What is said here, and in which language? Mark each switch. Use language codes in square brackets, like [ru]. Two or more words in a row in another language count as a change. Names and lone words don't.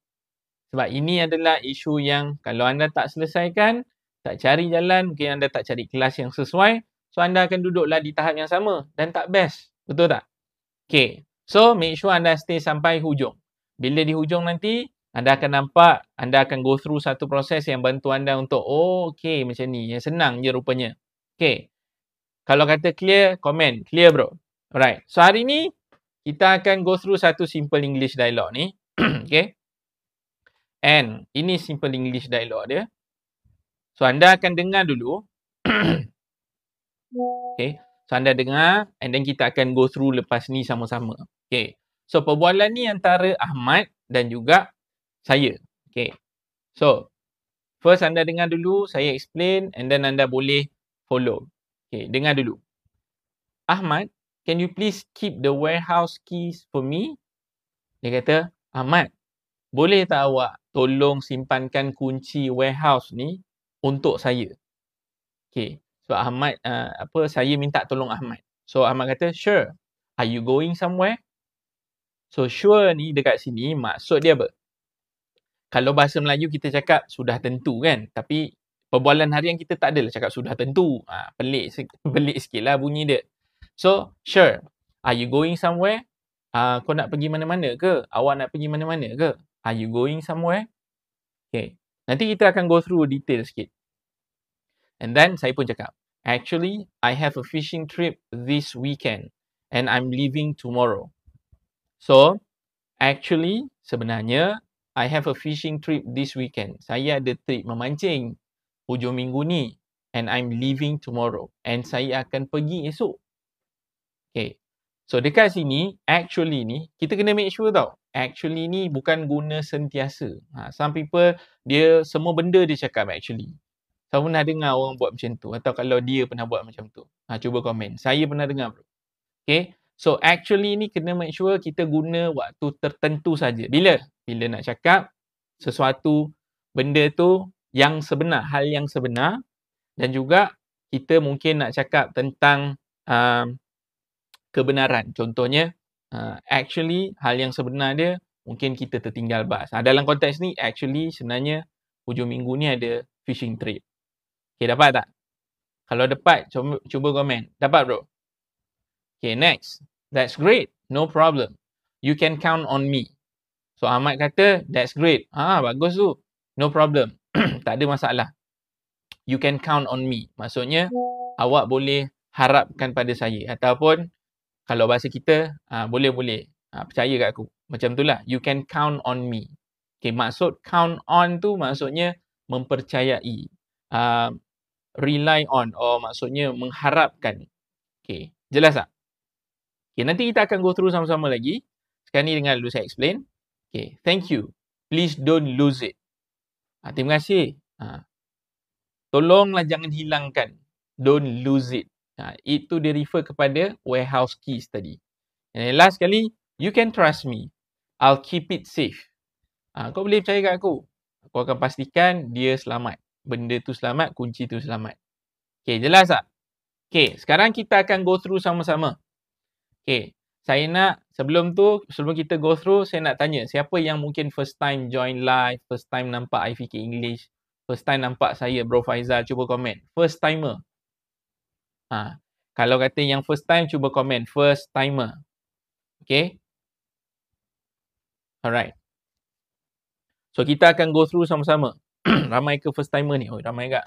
[ms] Sebab ini adalah isu yang kalau anda tak selesaikan, tak cari jalan, mungkin anda tak cari kelas yang sesuai. So, anda akan duduklah di tahap yang sama dan tak best. Betul tak? Okay. So, [en] make sure [ms] anda stay sampai hujung. Bila di hujung nanti, anda akan nampak, anda akan [en] go through [ms] satu proses yang bantu anda untuk, oh, okay, macam ni. Yang senang je rupanya. Okay. Kalau kata clear, komen. [en] Clear bro. [ms] Alright. So, hari ni, kita akan [en] go through [ms] satu [en] simple English dialogue [ms] ni. Okay. And, ini [en] simple English dialogue [ms] dia. So, anda akan dengar dulu. Okay. So, anda dengar [en] and then [ms] kita akan [en] go through [ms] lepas ni sama-sama. Okay. So, perbualan ni antara Ahmad dan juga saya. Okay. So, first anda dengar dulu, saya explain [en] and then [ms] anda boleh follow. Okay, dengar dulu. [en] Ahmad, can you please keep the warehouse keys for me? [ms] Dia kata, Ahmad, boleh tak awak tolong simpankan kunci warehouse ni untuk saya? Okay. So, Ahmad, saya minta tolong Ahmad. So, Ahmad kata, [en] sure. Are you going somewhere? [ms] So, sure ni dekat sini maksud dia apa? Kalau bahasa Melayu kita cakap sudah tentu kan. Tapi perbualan harian kita tak adalah cakap sudah tentu. Pelik sikit lah bunyi dia. So, sure. [en] Are you going somewhere? [ms] Kau nak pergi mana-mana ke? Awak nak pergi mana-mana ke? [en] Are you going somewhere? [ms] Okay. Nanti kita akan [en] go through [ms] detail sikit. [en] And then [ms] saya pun cakap, [en] actually, I have a fishing trip this weekend and I'm leaving tomorrow. So, actually, sebenarnya, I have a fishing trip this weekend. [ms] Saya ada trip memancing hujung minggu ni [en] and I'm leaving tomorrow. [ms] And saya akan pergi esok. Okay. So, dekat sini, actually ni, kita kena [en] make sure [ms] tau. Actually ni bukan guna sentiasa. [en] Some people, [ms] dia semua benda dia cakap actually. Saya pernah dengar orang buat macam tu. Atau kalau dia pernah buat macam tu. Cuba komen. Saya pernah dengar bro. Okay. So actually ni kena [en] make sure [ms] kita guna waktu tertentu saja. Bila? Bila nak cakap sesuatu benda tu yang sebenar, hal yang sebenar, dan juga kita mungkin nak cakap tentang kebenaran. Contohnya actually hal yang sebenar dia mungkin kita tertinggal bas. Dalam konteks ni actually sebenarnya hujung minggu ni ada [en] fishing trip. [ms] Okay, dapat tak? Kalau dapat, cuba komen. Dapat bro? [en] Okay, next. That's great. No problem. You can count on me. [ms] So Ahmad kata, [en] that's great. [ms] Bagus tu. [en] No problem. [ms] Tak ada masalah. [en] You can count on me. [ms] Maksudnya, awak boleh harapkan pada saya. Ataupun, kalau bahasa kita, boleh-boleh. Percaya kat aku. Macam itulah. [en] You can count on me. [ms] Okay, maksud [en] count on [ms] tu maksudnya mempercayai. [en] Rely on. [ms] Maksudnya mengharapkan. Okay, jelas tak? Okay, nanti kita akan [en] go through [ms] sama-sama lagi. Sekarang ni dengar dulu saya explain. [en] Okay, thank you. Please don't lose it. [ms] Terima kasih. Tolonglah jangan hilangkan. [en] Don't lose it. [ms] Itu dia refer kepada warehouse keys tadi. [en] And last sekali, you can trust me. I'll keep it safe. [ms] Kau boleh percaya kat aku. Aku akan pastikan dia selamat. Benda tu selamat, kunci tu selamat. Okay, jelas tak? Okay, sekarang kita akan [en] go through [ms] sama-sama. Okay, saya nak sebelum kita [en] go through, [ms] saya nak tanya siapa yang mungkin [en] first time join live, first time [ms] nampak IFK English, [en] first time [ms] nampak saya Bro Faizal, cuba komen. [en] First timer. [ms] Kalau kata yang [en] first time, [ms] cuba komen. [en] First timer. [ms] Okay. Alright. So kita akan [en] go through [ms] sama-sama. Ramai ke [en] first timer [ms] ni? Oh, ramai tak?